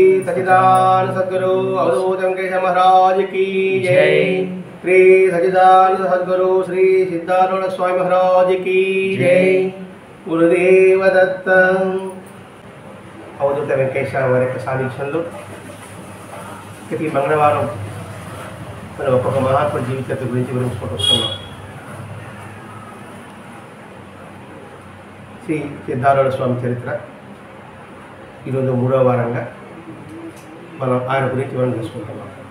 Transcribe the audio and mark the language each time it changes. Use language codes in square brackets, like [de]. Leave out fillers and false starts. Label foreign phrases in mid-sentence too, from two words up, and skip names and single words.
[hi] सच्चिदानंद सद्गुरु अवधूत वेंकटेश महाराज की जय। श्री सच्चिदानंद सद्गुरु श्री सिद्धारूढ़ स्वामी महाराज की जय। गुरुदेव दत्त। [te] అవధూత వెంకటేశ్వర వారి యొక్క సాన్నిధ్యంలో ప్రతి మంగళవారం మనం ఒక్కొక్క మహాత్మ జీవిత గురించి వివరించుకుంటూ వస్తున్నాం. శ్రీ సిద్ధారూఢ స్వామి చరిత్ర ఈరోజు 3వ వారంగా మనం ఆయన గురించి వివరణ తీసుకుంటున్నాం.